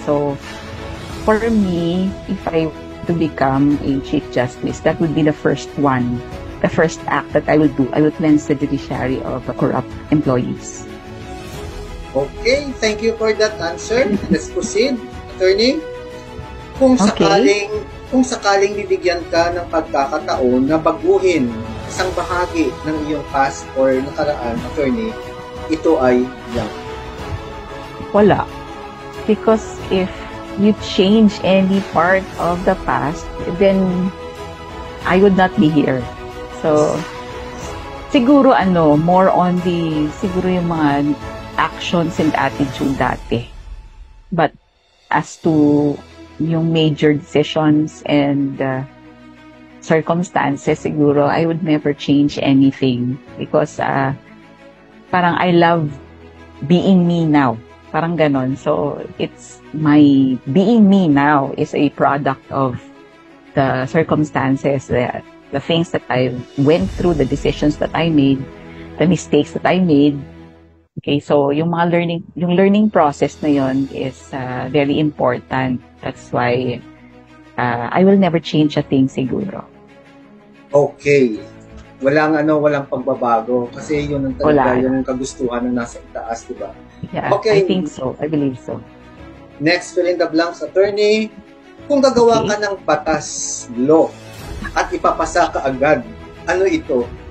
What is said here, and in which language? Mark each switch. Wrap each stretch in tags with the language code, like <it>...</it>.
<en>So, for me, if I to become a Chief Justice, that would be the first one. The first act that I will do. I will cleanse the judiciary of corrupt employees. Okay, thank you for that answer. Let's proceed, attorney.</en> <tl>Kung sakaling bibigyan ka ng pagkakataon na baguhin isang bahagi ng iyong past or nakaraan, attorney, ito ay blank? Wala.</tl> <en>Because if you change any part of the past, then I would not be here. So, siguro more on siguro yung mga actions and attitude dati. But as to yung major decisions and circumstances, siguro I would never change anything because parang I love being me now.</en> <tl>Parang ganon.</tl> <en>So, it's my being me now is a product of the circumstances, the things that I went through, the decisions that I made, the mistakes that I made. Okay, so yung learning process na yon is very important. That's why I will never change a thing siguro. Okay.</en> <tl>Walang pagbabago kasi yun ang talaga yung kagustuhan na nasa itaas, di ba?</tl> <en>Yeah, okay. I think so. I believe so. Next, fill in the blanks, attorney.</en> <tl>Kung gagawa ka ng batas, law, at ipapasa ka agad, ano ito?</tl>